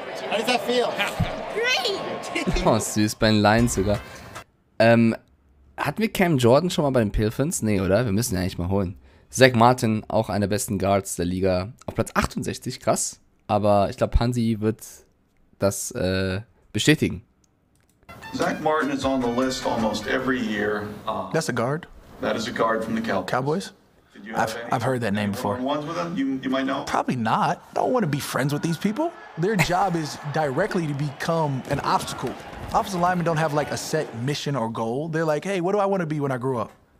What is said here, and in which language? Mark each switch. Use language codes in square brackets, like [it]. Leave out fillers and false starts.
[en] How does that feel? Great! [de] Oh, süß, bei den Lions sogar. Hatten wir Cam Jordan schon mal bei den Pilfins? Nee, oder? Wir müssen ihn eigentlich mal holen. Zach Martin, auch einer der besten Guards der Liga. Auf Platz 68, krass. Aber ich glaube, Hansi wird das bestätigen. [en] Zach Martin is on the list almost every year. That's a guard? That is a guard from the Cowboys? I've heard that name before. Ones with them? You might know? Probably not. I don't want to be friends with these people. Their job is directly to become an obstacle. Offensive linemen don't have like a set mission or goal. They're like, hey, what do I want to be when I grow up?